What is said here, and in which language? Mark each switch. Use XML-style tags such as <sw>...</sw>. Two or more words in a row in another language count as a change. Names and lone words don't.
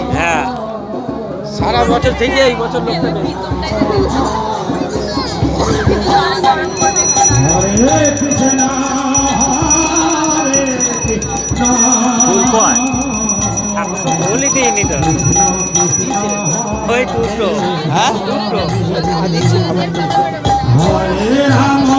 <bn>হ্যাঁ, সারা বছর থেকে এই বছর লোকটা বেশি। हरे कृष्ण ফুল কয় বলি দিইনি তো ওই দুটো। হ্যাঁ, দুটো हरे राम</bn>